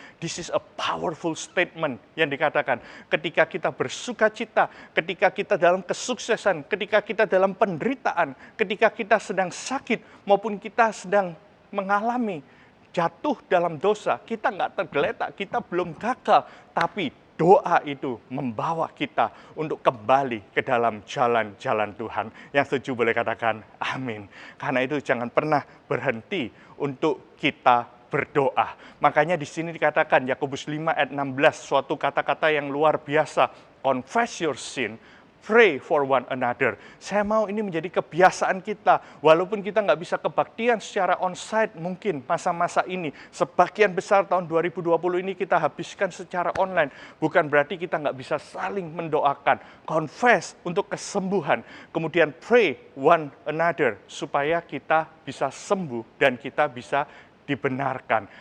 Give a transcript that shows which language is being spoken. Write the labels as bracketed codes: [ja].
[en] This is a powerful statement [id] yang dikatakan ketika kita bersuka cita, ketika kita dalam kesuksesan, ketika kita dalam penderitaan, ketika kita sedang sakit maupun kita sedang mengalami jatuh dalam dosa, kita nggak tergeletak, kita belum gagal, tapi doa itu membawa kita untuk kembali ke dalam jalan-jalan Tuhan. Yang setuju boleh katakan amin. Karena itu jangan pernah berhenti untuk kita berdoa. Makanya di sini dikatakan Yakobus 5 ayat 16, suatu kata-kata yang luar biasa. [en] Confess your sin, pray for one another. [id] Saya mau ini menjadi kebiasaan kita. Walaupun kita nggak bisa kebaktian secara onsite mungkin masa-masa ini. Sebagian besar tahun 2020 ini kita habiskan secara online. Bukan berarti kita nggak bisa saling mendoakan. Confess untuk kesembuhan. Kemudian [en] pray one another [id] supaya kita bisa sembuh dan kita bisa dibenarkan.